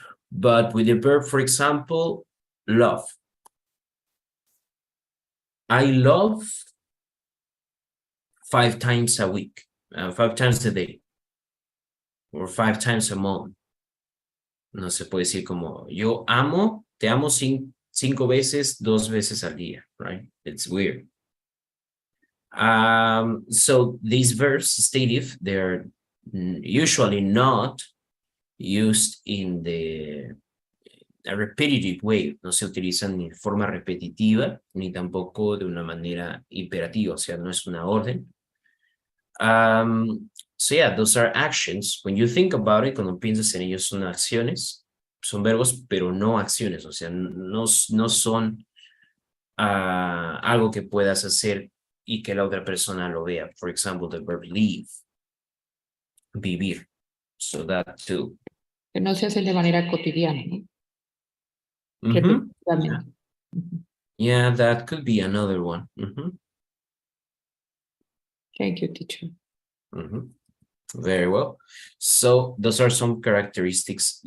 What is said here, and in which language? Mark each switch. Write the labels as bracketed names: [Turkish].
[English] But with the verb, for example, love. I love 5 times a week, 5 times a day, or 5 times a month. [Spanish] No se puede decir como, yo amo, te amo 5 veces, 2 veces al día, right? [English] It's weird. So these verbs, stative, they're usually not used in a repetitive way. [Spanish] No se utilizan ni de forma repetitiva, ni tampoco de una manera imperativa, o sea, no es una orden. [English] So yeah, those are actions. [Spanish] When you think about it, cuando piensas en ellos, son acciones, son verbos, pero no acciones, o sea, no son algo que puedas hacer y que la otra persona lo vea. [English] For example, the verb live, vivir. So that too. [Spanish] Que no se hacen de manera cotidiana, ¿no? Mhm. Repetitivamente. [English] Yeah, that could be another one. Mhm. Thank you, teacher. Mhm. Very well. So those are some characteristics.